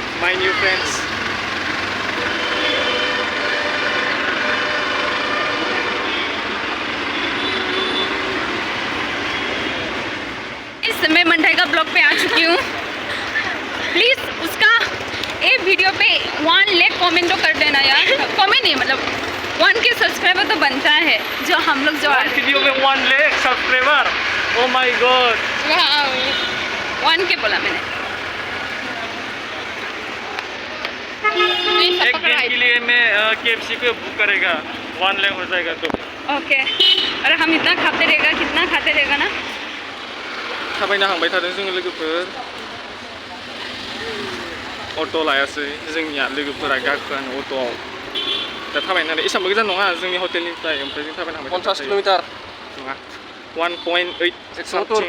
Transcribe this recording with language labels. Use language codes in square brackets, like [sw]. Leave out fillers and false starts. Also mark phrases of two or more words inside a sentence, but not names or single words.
[en] my new friends. [hi] मैं मंडाई का ब्लॉग पे आ चुकी हूँ। प्लीज़ उसका एक वीडियो पे 1 लाख कमेंट तो कर देना यार। कमेंट नहीं मतलब 1 के सब्सक्राइबर तो बनता है जो हम लोग जो वीडियो में 1 लाख सब्सक्राइबर। [en] oh my god [hi] 1 के बोला मैंने। एक दिन के लिए मैं KFC को बुक करेगा 1 लाख हो जाएगा तो। ओके और हम इतना खाते रहेगा कितना खाते रहेगा ना। [brx] थाबायना हांबाय थादों जोङो लोगोफोर अट' लायासै जोंनिया लोगोफोरा गाखोआनो अट'आव दा थाबायनानै एसेबांबो गोजान नङा जोंनि हटेलनिफ्राय ओमफ्राय जों थाबायना हांबाय 50 किल'मिटार नङा 1.8